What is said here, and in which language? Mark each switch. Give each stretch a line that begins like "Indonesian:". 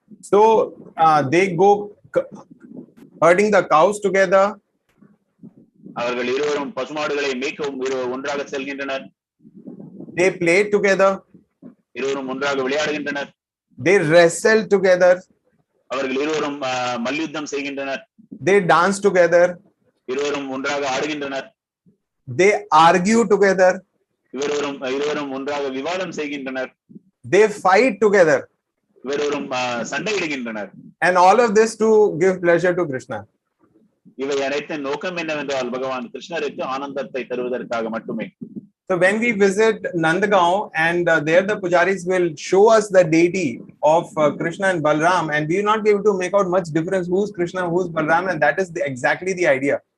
English: So they go herding the cows together.
Tamil: அவர்கள் இருவரும் பசுமாடுகளை மேய்க்கவும் ஒன்றாக செல்கின்றனர்.
English: They play together.
Tamil: இருவரும் ஒன்றாக விளையாடுகின்றனர்.
English: They wrestle together.
Tamil: அவர்கள் இருவரும் மல்யுத்தம் செய்கின்றனர்.
English: They dance together.
Tamil: இருவரும் ஒன்றாக ஆடுகின்றனர்.
English: They argue together.
Tamil: இருவரும் ஒன்றாக விவாதம் செய்கின்றனர்.
English: They fight together.
Tamil: இருவரும் சண்டையிடுகின்றனர்.
English: And all of this to give pleasure to Krishna.
Tamil: இவை அனைத்தின் நோக்கம் என்னவென்றால் பகவான் கிருஷ்ணருக்கு ஆனந்தத்தை தருவதற்காக மட்டுமே.
English: So when we visit Nandagaon, and there the pujaris will show us the deity of Krishna and Balaram, and we will not be able to make out much difference who's Krishna, who's Balaram, and that is exactly the idea.